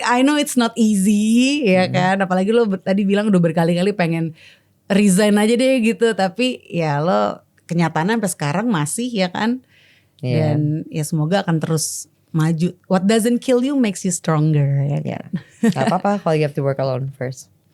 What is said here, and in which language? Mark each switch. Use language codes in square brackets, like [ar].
[en] I know it's not easy [id] ya kan. Apalagi lo tadi bilang udah berkali-kali pengen resign aja deh gitu. Tapi ya lo kenyataannya sampai sekarang masih ya kan. Dan ya semoga akan terus maju. [en] What doesn't kill you makes you stronger [id] ya kan. Gak apa-apa kalau [en] you have to work alone first.